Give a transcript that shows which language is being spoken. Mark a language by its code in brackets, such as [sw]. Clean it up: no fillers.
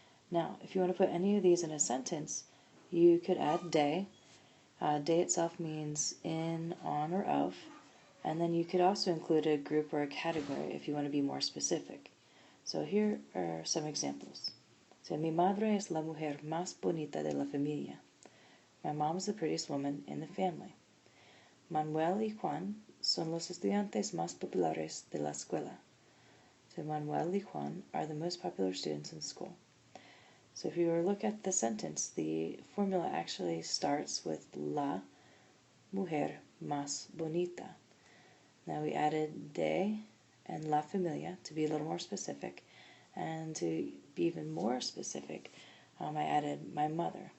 [en] Now, if you want to put any of these in a sentence, you could add de. De itself means in, on, or of, and then you could also include a group or a category if you want to be more specific. So here are some examples. [es] So, mi madre es la mujer más bonita de la familia. [en] My mom is the prettiest woman in the family. [es] Manuel y Juan son los estudiantes más populares de la escuela. [en] So Manuel y Juan are the most popular students in school. So if you were to look at the sentence, the formula actually starts with [es] la mujer más bonita. [en] Now we added de and la familia to be a little more specific, and to be even more specific, I added my mother.